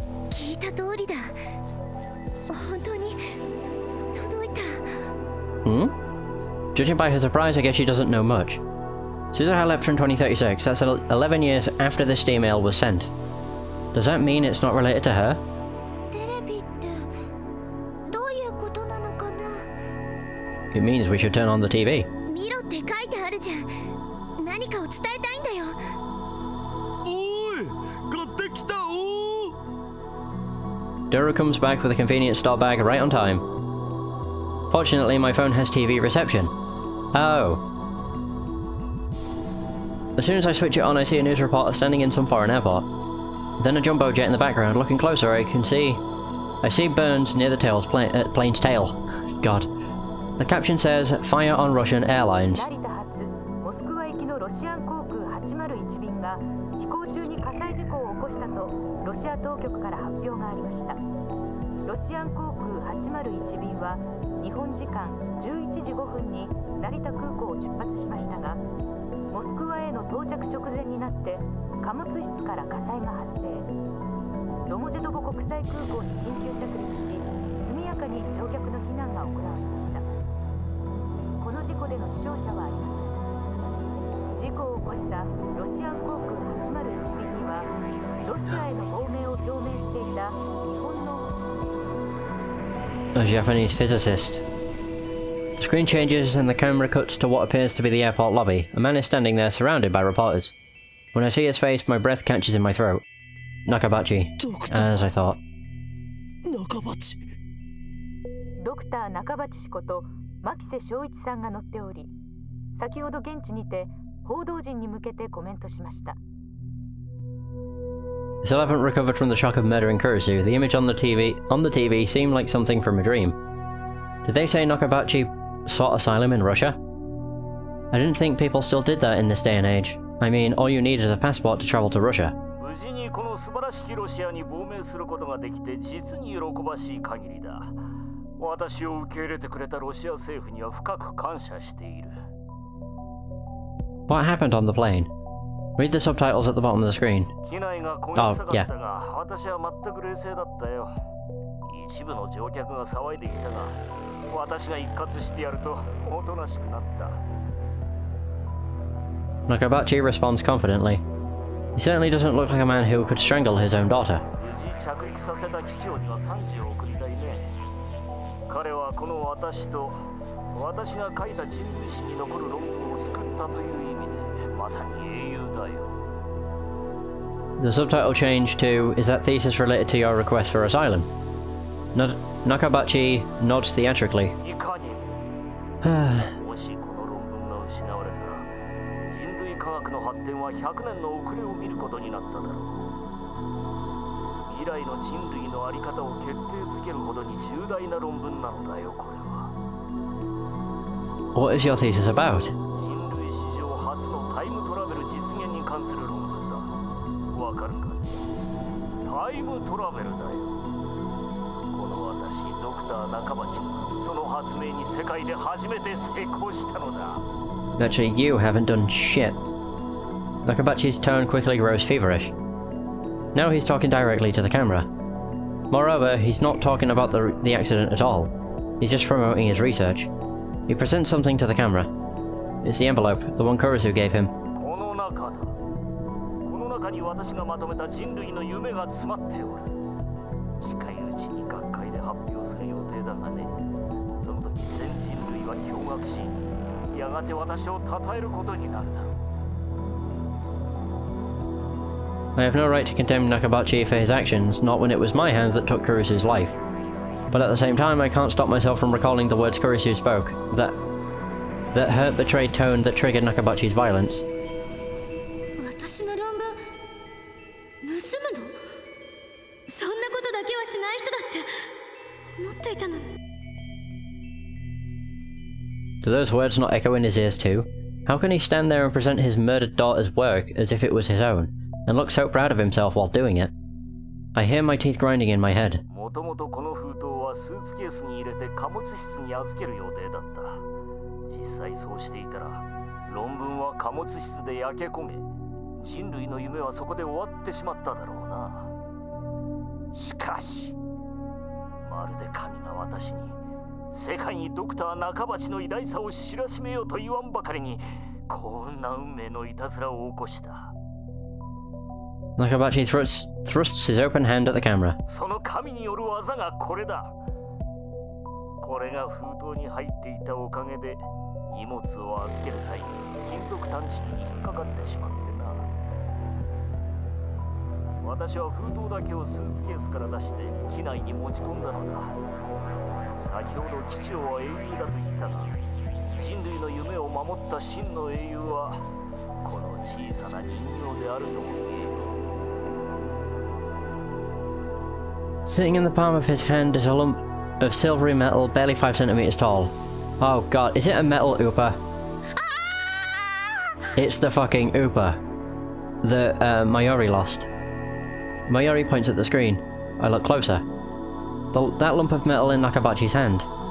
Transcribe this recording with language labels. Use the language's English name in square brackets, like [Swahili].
[Japanese] 聞いた通りだ。本当に届いた。 Hmm? [English] Judging by her surprise, I guess she doesn't know much. Suzuha left from 2036, that's 11 years after this email was sent. Does that mean it's not related to her? [Japanese] テレビってどういうことなのかな。 [English] It means we should turn on the TV. [Japanese] 見ろって書いてあるじゃん。何かを伝えたいんだよ。おい、買ってきたお。 [English] Doro comes back with a convenient stop bag right on time. Fortunately, my phone has TV reception. Oh. As soon as I switch it on, I see a news reporter standing in some foreign airport. Then a jumbo jet in the background. Looking closer, I see burns near the plane's tail. God. The caption says, "Fire on Russian airlines." [Japanese] 成田発モスクワ行きのロシアン航空801便が飛行中に火災事故を起こしたとロシア当局から発表がありました。ロシアン航空801便は日本時間11時5分に成田空港を出発しましたが、モスクワへの到着直前になって貨物室から火災が発生。ドモジェドボ国際空港に緊急着陸し、速やかに乗客の避難が行われました。この事故での死傷者はありません。事故を起こしたロシアン航空801便にはロシアへの亡命を表明していた日本の [English] A Japanese physicist. The screen changes and the camera cuts to what appears to be the airport lobby. A man is standing there surrounded by reporters. When I see his face, my breath catches in my throat. Nakabachi, as I thought. [Japanese] ドクター中鉢氏こと牧瀬正一さんが乗っており、先ほど現地にて報道陣に向けてコメントしました。 [English] I still haven't recovered from the shock of murdering Kurisu. The image on the TV seemed like something from a dream. Did they say Nakabachi sought asylum in Russia? I didn't think people still did that in this day and age. I mean, all you need is a passport to travel to Russia. [Japanese] 無事にこの素晴らしきロシアに亡命することができて実に喜ばしい限りだ。私を受け入れてくれたロシア政府には深く感謝している。 [English] What happened on the plane? Read the subtitles at the bottom of the screen. [Japanese] 機内が焦げ臭かったが、私は全く冷静だったよ。一部の乗客が騒いでいたが、私が一括してやるとおとなしくなった。 [English] Nakabachi responds confidently. He certainly doesn't look like a man who could strangle his own daughter. [Japanese] 無事着陸させた機長には賛辞を送りたいね。彼はこの私と私が書いた人類史に残る論文を救ったという意味でまさに英雄だよ。 [English] The subtitle change to, "Is that thesis related to your request for asylum?" Nakabachi nods theatrically. [Japanese] いかにもしこの論文が失われたら人類科学の発展は100年の遅れを見ることになっただろう。未来の人類の在り方を決定づけるほどに重大な論文なのだよ、これは。 What is your thesis about? 人類史上初のタイムトラベル実現に関する論文だ。わかるか？タイムトラベルだよ。この私、ドクター中鉢がその発明に世界で初めて成功したのだ。 [English] Actually, you haven't done shit. Nakabachi's tone quickly grows feverish. Now he's talking directly to the camera. Moreover, he's not talking about the accident at all. He's just promoting his research. He presents something to the camera. It's the envelope, the one Kurisu gave him. [Japanese] この中だ。この中に私がまとめた人類の夢が詰まっておる。近いうちに学会で発表する予定だがね。その時全人類は驚愕し、やがて私を称えることになるだろう。 [English] I have no right to condemn Nakabachi for his actions, not when it was my hand that took Kurisu's life. But at the same time, I can't stop myself from recalling the words Kurisu spoke, that that hurt betrayed tone that triggered Nakabachi's violence. [Japanese] 私の論文盗むの？そんなことだけはしない人だって思っていたのに。 [English] Do those words not echo in his ears too? How can he stand there and present his murdered daughter's work as if it was his own, and look so proud of himself while doing it? I hear my teeth grinding in my head. [Japanese] もともとこの封筒はスーツケースに入れて貨物室に預ける予定だった。実際そうしていたら、論文は貨物室で焼け焦げ、人類の夢はそこで終わってしまっただろうな。しかし、まるで神が私に世界にドクター中鉢の偉大さを知らしめようと言わんばかりに、こんな運命のいたずらを起こした。 [English] Nakabachi thrusts his open hand at the camera. [Japanese] その神による技がこれだ。これが封筒に入っていたおかげで荷物を預ける際に金属探知機に引っかかってしまってな。私は封筒だけをスーツケースから出して機内に持ち込んだのだ。先ほど機長は英雄だと言ったが、人類の夢を守った真の英雄はこの小さな人形であるとも言える。 [English] Sitting in the palm of his hand is a lump of silvery metal barely 5 centimeters tall. Oh god, is it a metal Oopa? It's the fucking Oopa that Mayuri lost. Mayuri points at the screen. I look closer. That lump of metal in Nakabachi's hand.